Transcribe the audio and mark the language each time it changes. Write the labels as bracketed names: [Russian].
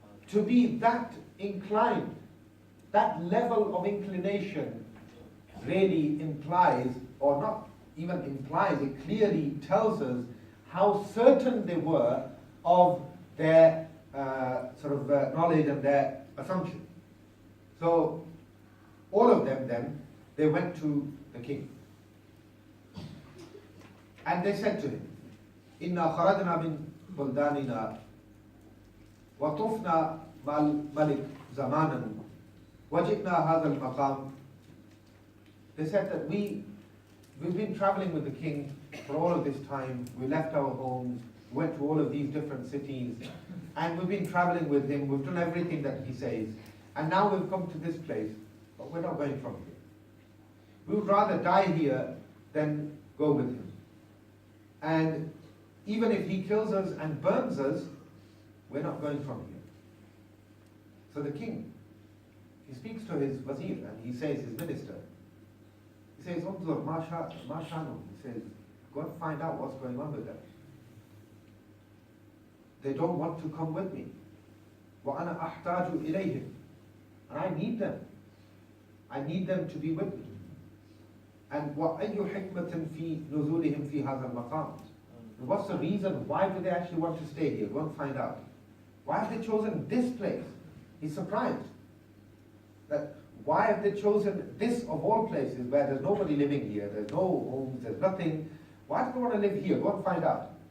[English] To be that inclined, that level of inclination really implies, or not even implies, it clearly tells us how certain they were of their knowledge and their assumption. So all of them then, they went to the king. And they said to him, [Arabic] إِنَّا خَرَجْنَا مِنْ بُلْدَانِنَا وَطُفْنَا مَا الْمَلِكِ زَمَانًا وَجِئْنَا هَذَا الْمَقَامِ. [English] They said that we've been traveling with the king for all of this time. We left our homes, went to all of these different cities, and we've been traveling with him. We've done everything that he says. And now we've come to this place, but we're not going from here. We would rather die here than go with him. And even if he kills us and burns us, we're not going from here. So the king, he speaks to his wazir, and he says, his minister, he says, [Arabic] "Unzur ma shanu." [English] He says, go and find out what's going on with them. They don't want to come with me. [Arabic] وَأَنَا أَحْتَاجُ إِلَيْهِمْ. [English] And I need them. I need them to be with me. And [Arabic] وَأَيُّ حِكْمَةٍ فِي نُزُولِهِمْ فِي هَذَا الْمَقَامِ. [English] And what's the reason? Why do they actually want to stay here? Go and find out. Why have they chosen this place? He's surprised. That why have they chosen this of all places where there's nobody living here, there's no homes, there's nothing. Why do they want to live here? Go and find out.